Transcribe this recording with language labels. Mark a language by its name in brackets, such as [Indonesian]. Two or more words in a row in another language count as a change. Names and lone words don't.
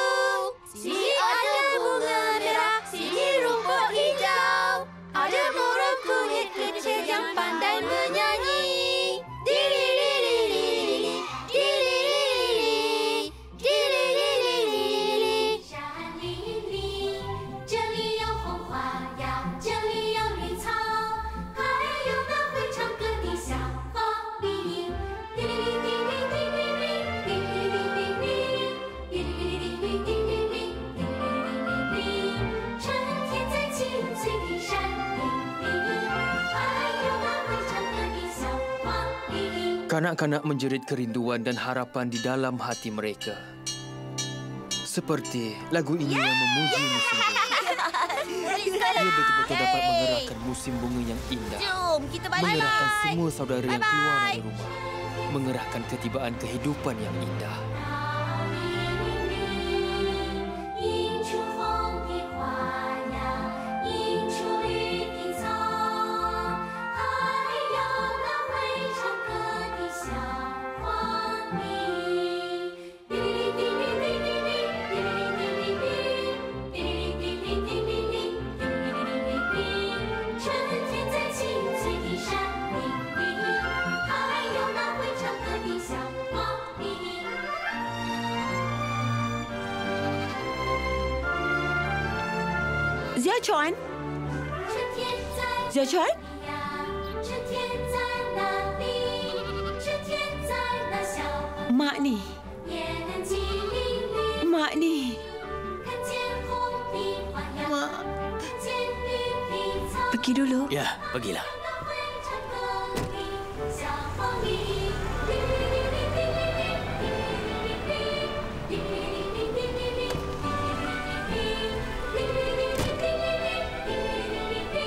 [Malay] Sini ada bunga merah, sini rumput hijau. Ada burung kunyit kecil yang pandai menyanyi. Dirilililili, dirililili, dirililili. [Chinese] 山林里，这里有红花呀，这里有绿草，还有那会唱歌的小花梨。滴哩哩滴哩滴哩哩，滴哩哩滴哩哩，滴哩哩滴哩滴哩哩，滴哩哩滴哩哩。春天在青翠的山林里，还有那会唱歌的小花梨。 [Malay] Kanak-kanak menjerit kerinduan dan harapan di dalam hati mereka. Seperti lagu ini yang memuji musim bunga. Ia betul-betul dapat mengerahkan musim bunga yang indah. Jom kita balik. Mengerahkan semua saudara yang keluar dari rumah. Mengerahkan ketibaan kehidupan yang indah. [Chinese] 映出红的花呀，映出绿的草，还有那会唱歌的小花梨。滴哩哩滴哩哩哩哩，滴哩哩哩哩哩，滴哩哩哩哩哩哩，滴哩哩哩哩。春天在青翠的山林里，还有那会唱歌的小花梨。 [Malay] Zia Chuan? [Chinese] 春天在 [Malay] Zia Chuan? [Chinese] 呀，春天在哪里？春天在那小河 [Malay] Mak ni. [Chinese] 眼睛里， [Malay] Mak ni. [Chinese] 看见红的花呀， [Malay] Mak. [Chinese] 看见绿的草， [Malay] Pergi dulu. Ya, pergilah. [Chinese] 那会唱歌的小黄鹂。滴哩哩哩哩哩哩，滴哩哩哩哩哩，滴哩哩哩哩哩哩，滴哩哩哩哩哩，滴哩哩哩哩哩哩，滴哩哩哩哩哩。